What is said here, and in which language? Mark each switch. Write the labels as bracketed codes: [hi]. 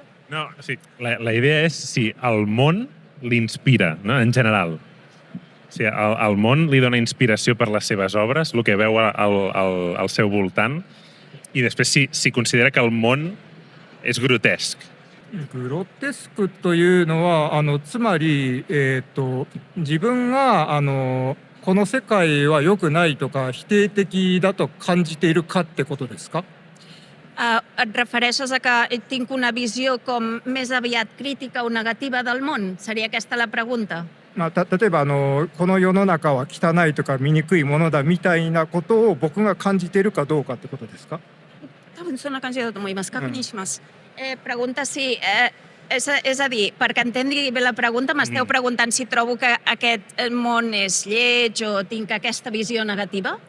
[ca] No, o sigui, la idea és si el món l'inspira, no? En general. O sigui, el món li dona inspiració per les seves obres, el que veu al seu voltant, i després si considera que el món és grotesc. [ja] グロテスクというのはつまり、自分がこの世界は良くないとか否定的だと感じているかってことですか？ [ca] Et refereixes a que tinc una visió com més aviat crítica o negativa del món? Seria aquesta la pregunta? [ja] 例えばこの世の中は汚いとか醜いものだみたいなことを僕が感じているかどうかってことですか？多分そんな感じだと思います。確認します。 [ca] Pregunta si... és a dir, perquè entengui bé la pregunta, m'esteu preguntant si trobo que aquest món és lleig o tinc aquesta visió negativa?